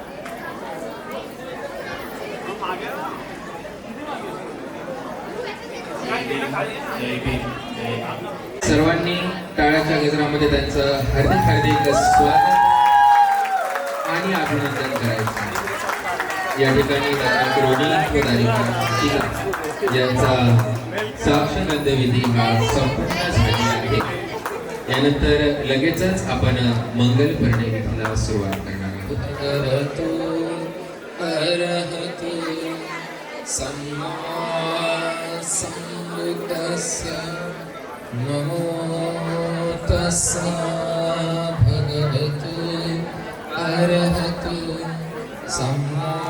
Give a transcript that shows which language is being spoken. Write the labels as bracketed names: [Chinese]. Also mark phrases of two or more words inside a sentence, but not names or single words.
[Marathi] सर्वांनी टाळ्याच्या गजरामध्ये त्यांचं हार्दिक हार्दिक स्वागत आणि अभिनंदन करायचं. या ठिकाणी तारक रोहित व तारिका ऋतिका यांचा साक्षगंधविधी हा संपूर्ण झालेला आहे. यानंतर लगेचच आपण मंगल परिणय सुरुवात करणार आहोत. [Pali] अरहतु सम्मा सम्बुद्धस्य नमो तस्सा भगवतु अरहतु सम्मा